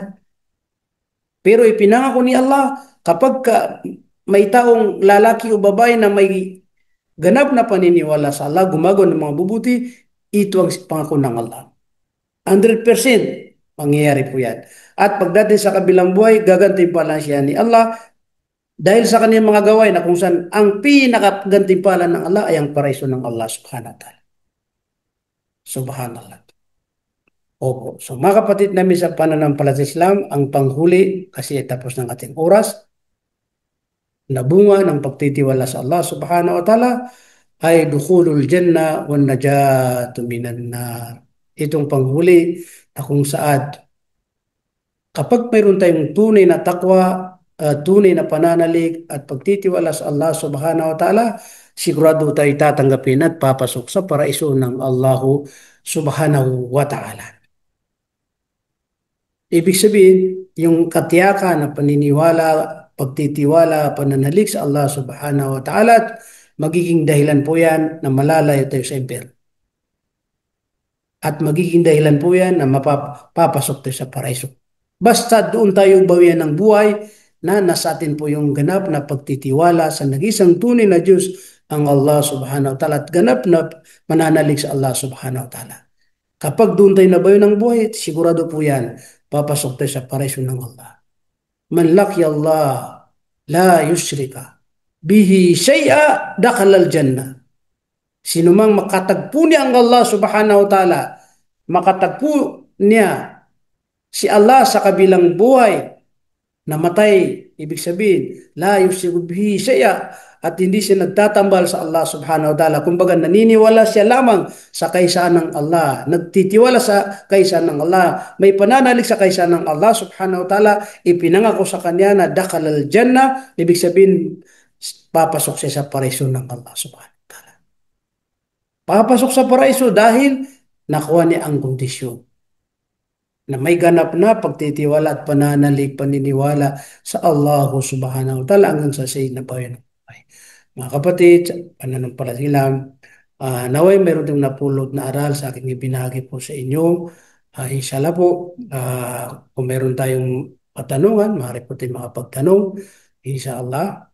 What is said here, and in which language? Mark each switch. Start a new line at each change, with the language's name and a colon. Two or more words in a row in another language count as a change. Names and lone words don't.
Filipino: Pero ipinangako ni Allah, kapag may taong lalaki o babae na may ganap na paniniwala sa Allah, gumagawa ng mga bubuti, ito ang pangako ng Allah. 100% mangyayari po yan. At pagdating sa kabilang buhay, gagantimpalan siya ni Allah dahil sa kanyang mga gawain na kung saan ang pinakagantimpalan ng Allah ay ang paraiso ng Allah
Arabic: سبحانه وتعالى.
Filipino: Subhanallah. Opo. So mga kapatid namin sa pananampalataya sa Islam, ang panghuli kasi tapos ng ating oras na bunga ng pagtitiwala sa Allah
Arabic: سبحانه وتعالى
Filipino: ay
Arabic: دخول الجنة والنجاة من النار.
Filipino: Itong panghuli na kung saan kapag mayroon tayong tunay na takwa, tunay na pananalig at pagtitiwala sa Allah
Arabic: سبحانه وتعالى,
Filipino: sigurado tayo tatanggapin at papasok sa paraiso ng Allah
Arabic: سبحانه وتعالى.
Filipino: Ibig sabihin, yung katiyakan na paniniwala, pagtitiwala, pananalig sa Allah
Arabic: سبحانه وتعالى,
Filipino: magiging dahilan po yan na malalayo tayo sa impyerno. At magiging dahilan po yan na mapapasok tayo sa paraiso. Basta doon tayo bawian ng buhay na nasa atin po yung ganap na pagtitiwala sa nag-isang tunay na Diyos, ang Allah
Arabic: سبحانه وتعالى,
Filipino: at ganap na mananalig sa Allah
Arabic: سبحانه وتعالى.
Filipino: Kapag doon tayo nabawian ng buhay, sigurado po yan, papasok tayo sa paraiso ng Allah.
Arabic: من لقي الله لا يشرك به شيئا دخل الجنة.
Filipino: Sino mang makatagpo niya ang Allah
Arabic: سبحانه وتعالى,
Filipino: makatagpo niya si Allah sa kabilang buhay, namatay, ibig sabihin,
Arabic: لا يشرك به شيئا,
Filipino: at hindi siya nagtatambal sa Allah
Arabic: سبحانه وتعالى.
Filipino: Kumbaga, naniniwala siya lamang sa kaisaan ng Allah, nagtitiwala sa kaisaan ng Allah, may pananalig sa kaisaan ng Allah
Arabic: سبحانه وتعالى,
Filipino: ipinangako sa kanya na
Arabic: دخل الجنة,
Filipino: ibig sabihin, papasok siya sa paraiso ng Allah
Arabic: سبحانه وتعالى.
Filipino: Papasok sa paraiso dahil nakuha niya ang kondisyon na may ganap na pagtitiwala at pananalig, paniniwala sa Allah
Arabic: سبحانه وتعالى
Filipino: hanggang sa sayid na bayan ng buhay. Mga kapatid, pananampalataya, naway meron din napulot na aral sa aking ibinahagi po sa inyo. Inshallah po, kung meron tayong katanungan, maaari po tayong makapagtanong, inshallah.